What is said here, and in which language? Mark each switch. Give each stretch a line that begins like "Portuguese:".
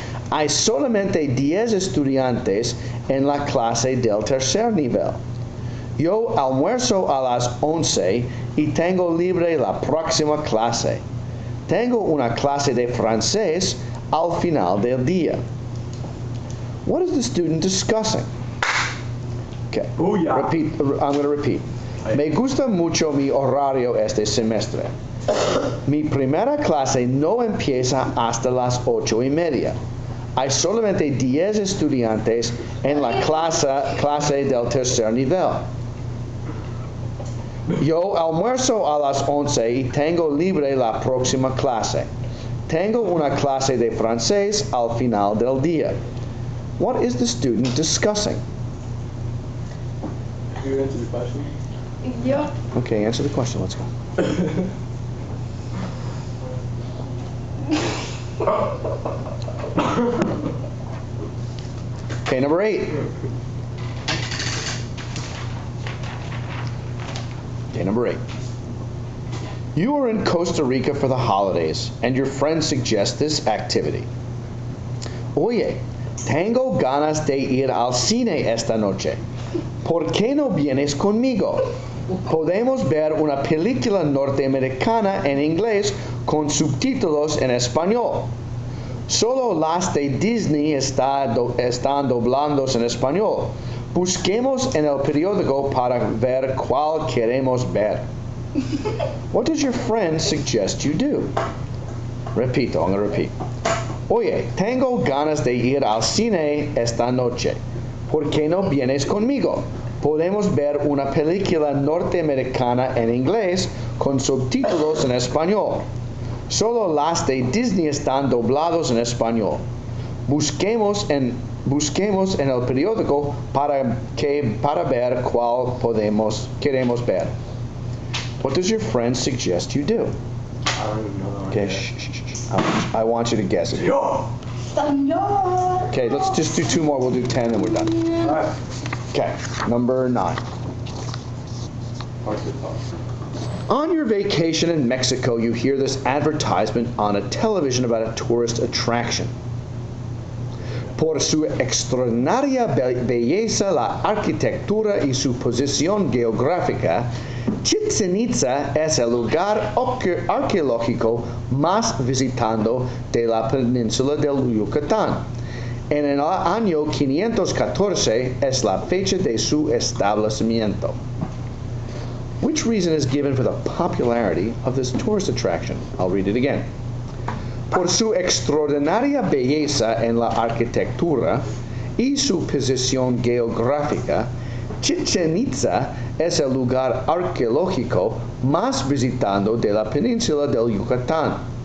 Spanish: Hay solamente 10 estudiantes en la clase del tercer nivel. Yo almuerzo a las 11 y tengo libre la próxima clase. Tengo una clase de francés al final del día.
English: What is the student discussing? Okay. Booyah. Repeat. I'm going to repeat.
Spanish: Me gusta mucho mi horario este semestre. Mi primera clase no empieza hasta las 8:30. Hay solamente 10 estudiantes en la clase del tercer nivel. Yo almuerzo a las 11 y tengo libre la próxima clase. Tengo una clase de francés al final del día.
English: What is the student discussing? You answer the question? Yo. Okay, answer the question. Let's go. Okay, number 8. Okay, number 8. You are in Costa Rica for the holidays, and your friend suggests this activity.
Spanish: Oye, tengo ganas de ir al cine esta noche. ¿Por qué no vienes conmigo? Podemos ver una película norteamericana en inglés con subtítulos en español. Solo las de Disney están doblados en español. Busquemos en el periódico para ver cuál queremos ver.
English: What does your friend suggest you do?
Spanish: Repito,
English: I'm going to repeat.
Spanish: Oye, tengo ganas de ir al cine esta noche. ¿Por qué no vienes conmigo? Podemos ver una película norteamericana en inglés con subtítulos en español. Solo las de Disney están doblados en español. Busquemos en el periódico para ver cuál queremos ver.
English: What does your friend suggest you do? I don't even know that. Okay, shh. I want you to guess it.
Spanish: Señor.
English: Okay, let's just do 2 more. We'll do 10 and we're done. Alright. Okay, number 9. On your vacation in Mexico, you hear this advertisement on a television about a tourist attraction.
Spanish: Por su extraordinaria belleza, la arquitectura y su posición geográfica, Chichén Itzá es el lugar arqueológico más visitado de la península del Yucatán. En el año 514 es la fecha de su establecimiento.
English: Which reason is given for the popularity of this tourist attraction? I'll read it again.
Spanish: Por su extraordinaria belleza en la arquitectura y su posición geográfica, Chichén Itzá es el lugar arqueológico más visitado de la península del Yucatán.